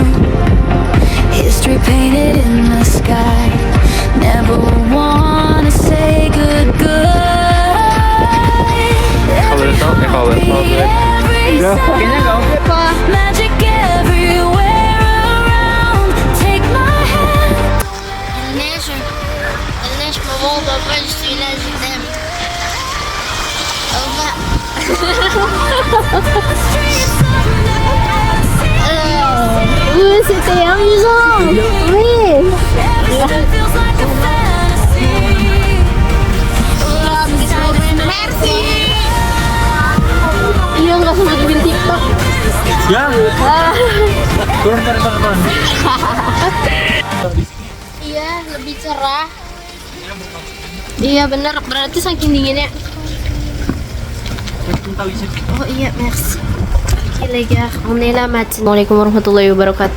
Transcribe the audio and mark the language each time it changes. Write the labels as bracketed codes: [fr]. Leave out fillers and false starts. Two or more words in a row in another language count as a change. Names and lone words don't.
[en] History painted in the sky. Never wanna say goodbye. Magic everywhere around. Take my hand. [fr] Elle neige, maman, papa, je suis là, je t'aime. Au revoir. Oui, c'était amusant. Oui. [en] Feels like a fantasy. Merci. [id] Iya, nggak sempat bikin TikTok. Ya. Turun. Iya, lebih cerah. Iya benar, berarti saking dinginnya. Oh iya, merci. [fr] Ok les gars, on est là maintenant. [ar] السلام عليكم ورحمة الله وبركاته.